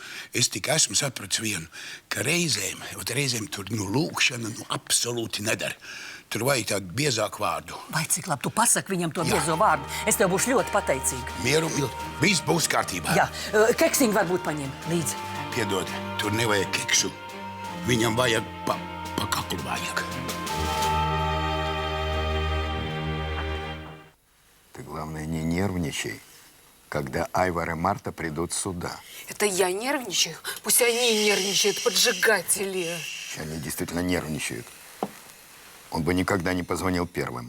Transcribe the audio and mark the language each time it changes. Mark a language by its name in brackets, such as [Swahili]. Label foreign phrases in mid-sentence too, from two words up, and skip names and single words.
[Latvian] Es tik esmu sapratis vienu, ka reizēm tur lūkšana absolūti nedara. Tur vajag tādu biezāku vārdu. Vai cik labi tu pasaki viņam to biezo vārdu? Es tev būšu ļoti pateicīga. Mieru, viss būs kārtībā. Jā, keksiņu varbūt paņem līdzi. Piedod, tur nevajag keksu. Viņam vajag pa kaklu vajag. [Russian] Ты, главное, не нервничай, когда Айвар и Марта придут сюда. Это я нервничаю? Пусть они нервничают, поджигатели. Они действительно нервничают. Он бы никогда не позвонил первым.